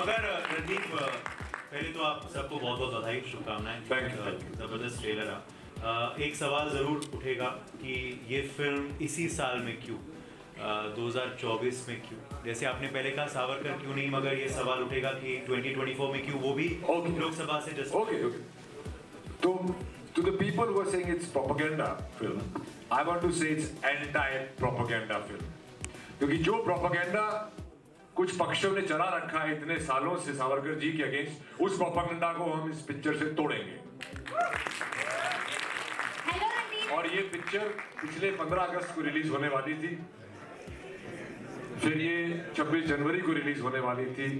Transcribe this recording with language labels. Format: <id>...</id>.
<hi>मगर रणदीप, पहले तो आप सबको बहुत बहुत बधाई, शुभकामनाएं।</hi> <en>Thank you.</en> <hi>जबरदस्त ट्रेलर है। एक सवाल जरूर उठेगा कि ये फिल्म इसी साल में क्यों, 2024 में क्यों? जैसे आपने पहले कहा सावरकर क्यों नहीं, मगर ये सवाल उठेगा कि 2024 में क्यों, वो भी लोकसभा से जस्ट।</hi> <en>Okay. तो to the people who are saying it's propaganda film, I want to say it's anti-propaganda film.</en> <hi>क्योंकि जो प्रोपेगेंडा कुछ पक्षों ने चला रखा है इतने सालों से सावरकर जी के अगेंस्ट, उस प्रोपेगेंडा को हम इस पिक्चर से तोड़ेंगे। और ये पिक्चर पिछले 15 अगस्त को रिलीज होने वाली थी, फिर ये 26 जनवरी को रिलीज होने वाली थी।</hi>